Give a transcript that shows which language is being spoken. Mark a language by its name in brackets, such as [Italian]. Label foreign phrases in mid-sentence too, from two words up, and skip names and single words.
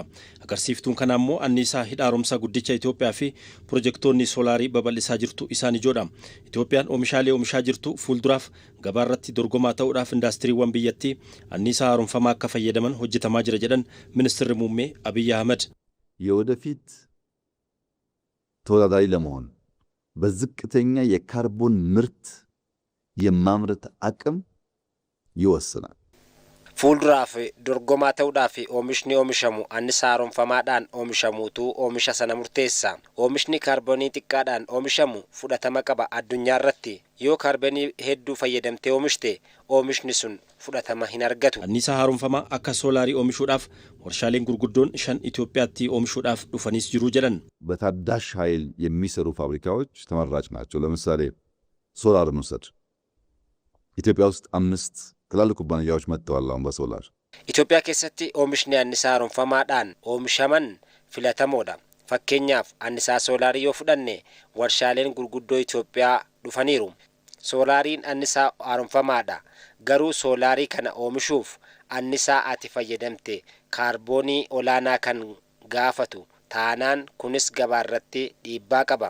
[Oromo] Agarsiiftuun kana immoo anniisaa hidha haaromsaa guddicha Itoophiyaa fi pirojektoonni soolaarii babal'isaa jirtu isaan ijoodha. Itoophiyaan oomishaalee oomishaa jirtu fuulduraaf gabaa irratti dorgomaa ta'uudhaaf indaastiriiwwan biyyattii anniisaa haaromfamaa akka fayyadaman hojjetamaa jira jedhan Ministeerri Muummee Abiy Ahmed. [Amharic] የወደፊት ተወዳዳሪ ለመሆን በዝቅተኛ የካርቦን ምርት የማምረት አቅም ይወስናል። [Oromo] fuulduraaf dorgomaa ta'uudhaaf oomishni oomishamu anniisaa haaromfamaadhaan oomishamuutu oomisha sana murteessa. Oomishni kaarboonii xiqqaadhaan oomishamu fudhatama qaba addunyaa irratti. Yoo kaarboonii hedduu fayyadamtee oomishte oomishni sun fudhatama hin argatu. Anniisaa haaromfamaa akka soolaarii oomishuudhaaf warshaaleen gurguddoon 5 ኢትዮጵያatti oomishuudhaaf dhufanis jiru jedhan. [Amharic] በታዳሽ ኃይል የሚሰሩ ፋብሪካዎች ተመራጭ ናቸው። ለምሳሌ ሶላር እንውሰድ። ኢትዮጵያ ውስጥ 5 ትላልቅ ኩባንያዎች መጥተዋል አሁን በሶላር። [Oromo] ኢትዮጵያ keessatti oomishni anniisaa haaromfamaadhaan oomishaman filatamoodha. Fakkeenyaaf anniisaa soolaarii yoo fudhanne warshaaleen gurguddoo Itoophiyaa dhufaniiru. Soolaariin anniisaa haaromfamaadha. Garuu soolaarii kana oomishuuf anniisaa ati fayyadamte kaarboonii olaanaa kan gaafatu taanaan kunis gabaa irratti dhiibbaa qaba.